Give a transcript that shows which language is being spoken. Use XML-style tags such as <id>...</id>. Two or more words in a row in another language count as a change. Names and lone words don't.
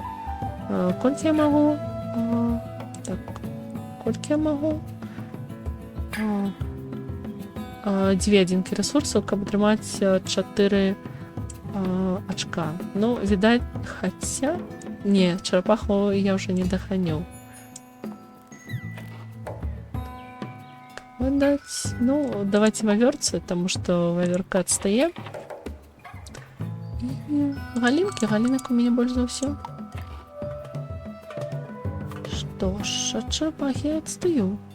<be>Колькі я магу? Так, колькі я магу? 2 адзінкі рэсурсаў, каб атрымаць 4 ачка. Ну, відаць, хаця... Не, чарапаху я ўжо не даханю.</be> <ru>Дать. Ну, давайте ваверцу, потому что ваверка отстае. И галинки, галинок у меня больше за все. Что ж, от черепахи я отстаю.</ru>